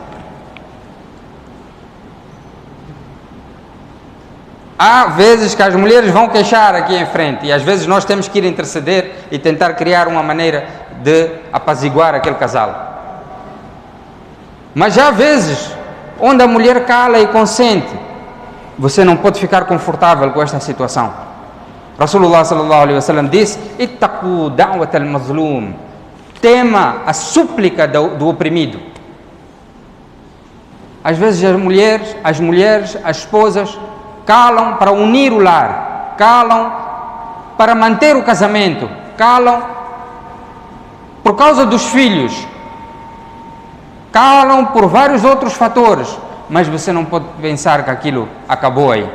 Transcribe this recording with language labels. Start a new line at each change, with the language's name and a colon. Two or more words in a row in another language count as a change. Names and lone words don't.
Portuguese: Há vezes que as mulheres vão queixar aqui em frente, e às vezes nós temos que ir interceder e tentar criar uma maneira de apaziguar aquele casal. Mas há vezes onde a mulher cala e consente. Você não pode ficar confortável com esta situação.
Arabic: رسول الله صلى الله عليه وسلم disse: اتقوا دعوة المظلوم,
Portuguese: tema a súplica do oprimido. Às vezes as mulheres, as esposas calam para unir o lar, calam para manter o casamento, calam por causa dos filhos, calam por vários outros fatores, mas você não pode pensar que aquilo acabou aí.